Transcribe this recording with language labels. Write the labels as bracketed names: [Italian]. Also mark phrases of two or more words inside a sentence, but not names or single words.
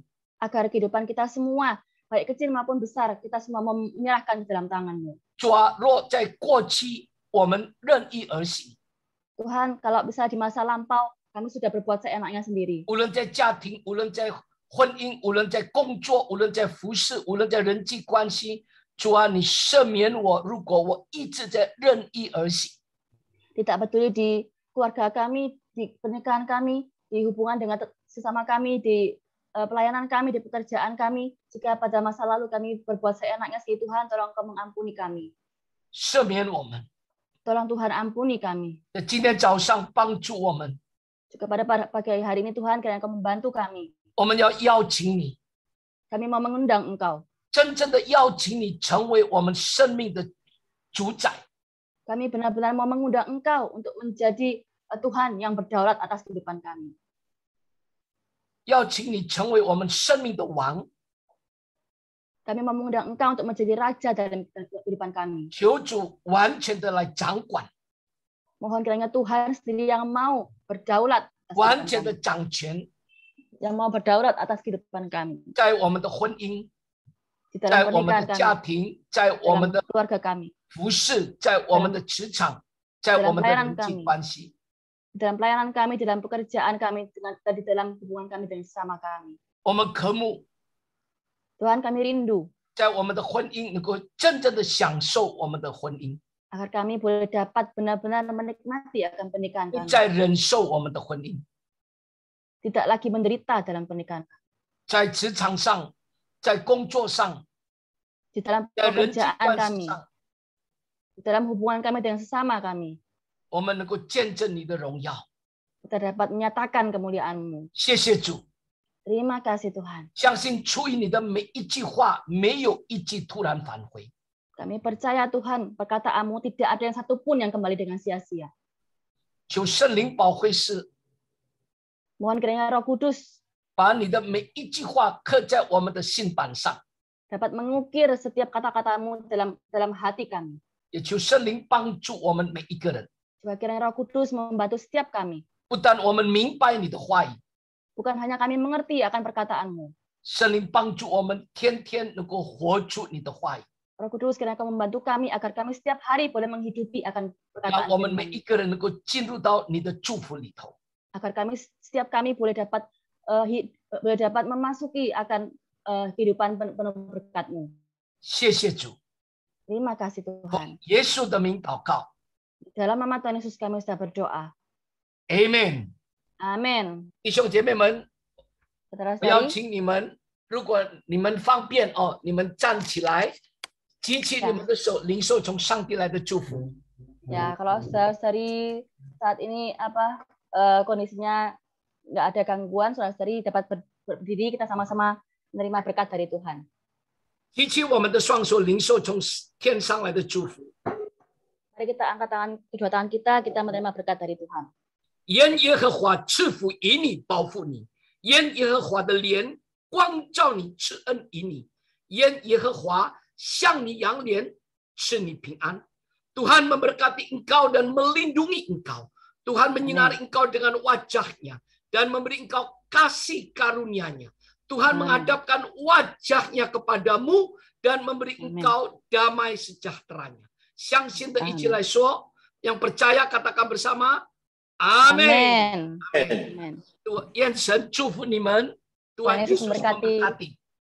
[Indonesian] Agar kehidupan kita semua, baik kecil maupun besar, kita semua menyerahkan ke dalam tangan-Mu. [Chinese] 主啊，若在过去我们任意而行， [Indonesian] Tuhan, kalau bisa di masa lampau, kami sudah berbuat seenaknya sendiri. [Chinese] 无论在家庭，无论在婚姻，无论在工作，无论在服侍，无论在人际关系，主啊，你赦免我，如果我一直在任意而行。 [Indonesian] Tidak peduli di keluarga kami, di pernikahan kami, di hubungan dengan sesama kami, di pelayanan kami, di pekerjaan kami. Jika pada masa lalu kami berbuat seenaknya sendiri, Tuhan, tolong Kau mengampuni kami. [Chinese] 赦免我们， [Indonesian] Tolong Tuhan ampuni kami. [Chinese] 在今天早上帮助我们， [Indonesian] Juga pada pagi hari ini, Tuhan, kiranya Kau membantu kami. [Chinese] 我们要邀请你， [Indonesian] Kami mau mengundang Engkau. [Chinese] 真正的邀请你成为我们生命的主宰。 [Indonesian] Kami benar-benar mau mengundang Engkau untuk menjadi Tuhan yang berdaulat atas kehidupan kami. [Chinese] 邀请你成为我们生命的王， [Indonesian] Kami mau mengundang Engkau untuk menjadi raja dalam kehidupan kami. [Chinese] 求主完全的来掌管， [Indonesian] Mohon kiranya Tuhan sendiri yang mau berdaulat atas [Chinese] 完 [Indonesian] kehidupan [Chinese] 全的 [Indonesian] kami. [Chinese] 掌权， [Indonesian] Yang mau berdaulat atas kehidupan kami. [Chinese] 在我们的婚姻， [Indonesian] Di [Chinese] 在 [Indonesian] dalam [Chinese] 我们 [Indonesian] pernikahan [Chinese] 的家 [Indonesian] kami. [Chinese] 庭，在我 [Indonesian] Dalam [Chinese] 们的 [Indonesian] keluarga kami. [Chinese] 服侍，在我们的职场，在我们的人际关系。 [Indonesian] Di dalam pelayanan kami, di dalam pekerjaan kami, di dalam hubungan kami dengan sesama kami. [Chinese] 我们渴慕 [Indonesian] Tuhan, kami rindu [Chinese] 在我们的婚姻能够真正的享受我们的婚姻， [Indonesian] agar kami boleh dapat benar-benar menikmati akan pernikahan [Chinese] 不 [Indonesian] kami. [Chinese] 再忍受我们的婚姻。 [Indonesian] Tidak lagi menderita dalam pernikahan kami. [Chinese] 在职场上，在工作上， [Indonesian] Di dalam [Chinese] 在人际 [Indonesian] pekerjaan [Chinese] 关系 [Indonesian] kami, [Chinese] 上， [Indonesian] di dalam hubungan kami dengan sesama kami, [Chinese] 我们能够见证你的荣耀。 [Indonesian] kita dapat menyatakan kemuliaan-Mu. [Chinese] 谢谢主， [Indonesian] Terima kasih Tuhan. [Chinese] 相信出于你的每一句话，没有一句突然返回。 [Indonesian] Kami percaya Tuhan, perkataan-Mu tidak ada yang satupun yang kembali dengan sia-sia. [Chinese] 求圣灵保惠师 [Indonesian] Mohon kiranya Roh Kudus [Chinese] 把你的每一句话刻在我们的心板上， [Indonesian] dapat mengukir setiap kata-kata-Mu dalam hati kami. [Chinese] 也求圣灵帮助我们每一个人。 [Indonesian] Juga kiranya Roh Kudus membantu setiap kami. [Chinese] 不但我们明白你的话语， [Indonesian] Bukan hanya kami mengerti akan perkataan-Mu. [Chinese] 圣灵帮助我们天天能够活出你的话语， [Indonesian] Roh Kudus kiranya Kau membantu kami agar kami setiap hari boleh menghidupi akan [Chinese] 让 [Indonesian] perkataan [Chinese] 我们每 [Indonesian] firman-Mu. [Chinese] 一个人能够进入到你的祝福里头。 [Indonesian] Agar setiap kami boleh dapat memasuki akan kehidupan penuh berkat-Mu. [Chinese] 谢谢主， [Indonesian] Terima kasih [Chinese] 奉 [Indonesian] Tuhan. [Chinese] 耶稣的名祷告 [Indonesian] Dalam nama Tuhan Yesus kami sudah berdoa. [Chinese] ，Amen。 [Indonesian] Amin. [Chinese] 弟兄姐妹们， 我邀 [Indonesian] Saudara-saudari, [Chinese] 请你们，如果你们方便哦，你们站起来，举起你们的手，领受从上帝来的祝福。 [Indonesian] ya kalau saudara-saudari saat ini kondisinya nggak ada gangguan, saudara-saudari dapat berdiri, kita sama-sama menerima berkat dari Tuhan. [Chinese] 举起我们的双手，领受从天上来的祝福。 [Indonesian] Mari kita angkat kedua tangan kita menerima berkat dari Tuhan. [Chinese] 愿耶和华赐福于你，保护你；愿耶和华的脸光照你，赐恩于你；愿耶和华向你扬脸，赐你平安。 [Indonesian] Tuhan memberkati engkau dan melindungi engkau. Tuhan menyinari engkau dengan wajahnya dan memberi engkau kasih karunia-Nya. Tuhan menghadapkan wajahnya kepadamu dan memberi engkau damai sejahtera-Nya. [Chinese] 相信的一起来说， [Indonesian] yang percaya katakan bersama, Amin. Amin. Tuhan Yesus [Chinese] 祝福你们， [Indonesian] Tuhan Yesus memberkati.